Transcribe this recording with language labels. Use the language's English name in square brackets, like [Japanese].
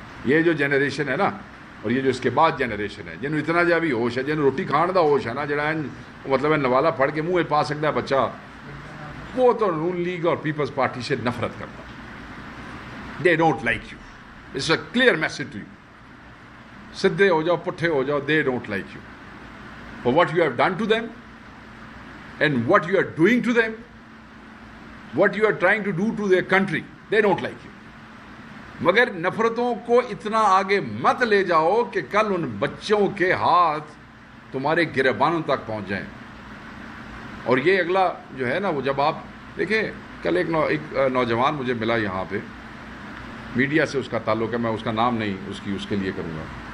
[Urdu] یہ جو جنریشن ہے نا، اور یہ جو اس کے بعد جنریشن ہے جنہوں اتنا جا بھی ہوش ہے، [Punjabi] جنہوں روٹی کھان دا ہوش ہے نا، [Urdu] جڑا مطلب ہے نوالا پھڑ کے منہ پا سکتا ہے بچہ، وہ تو نون لیگ اور پیپلز پارٹی سے نفرت کرتا. [English] They don't like you, it's a clear message to you. [Urdu] سدھے ہو جاؤ، پٹھے ہو جاؤ، [English] They don't like you for what you have done to them and what you are doing to them, what you are trying to do to their country. They don't like you. [Urdu] مگر نفرتوں کو اتنا آگے مت لے جاؤ کہ کل ان بچوں کے ہاتھ تمہارے گریبانوں تک پہنچ جائیں. اور یہ اگلا جو ہے نا، وہ جب آپ دیکھیں کل ایک نوجوان مجھے ملا یہاں پہ، میڈیا سے اس کا تعلق ہے، میں اس کا نام نہیں اس کے لیے کروں گا.